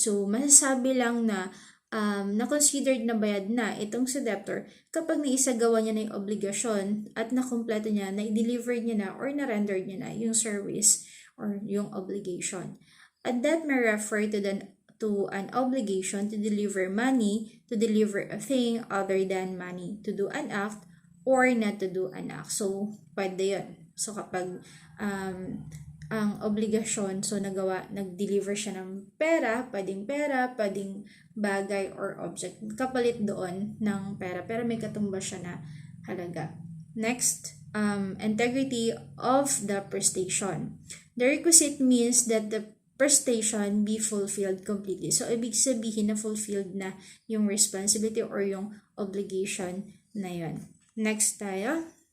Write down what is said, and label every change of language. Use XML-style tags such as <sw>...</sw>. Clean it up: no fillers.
<tl>So, masasabi lang na na-considered na bayad na itong sa debtor kapag naisagawa niya na yung obligasyon at nakompleto niya, na-deliver niya na or na-render niya na yung service or yung obligation.</tl> <en>And that may refer to an obligation to deliver money, to deliver a thing other than money, to do an act, or not to do an act.</en> <tl>So, pwede yun. So, kapag ang obligasyon, so nag-deliver siya ng pera, pwedeng bagay or object. Kapalit doon ng pera, pero may katumbas siya na halaga.</tl> <en>Next, integrity of the prestation. The requisite means that the prestation be fulfilled completely.</en> <tl>So, ibig sabihin na fulfilled na yung responsibility or yung obligation na yun. Next tayo.</tl>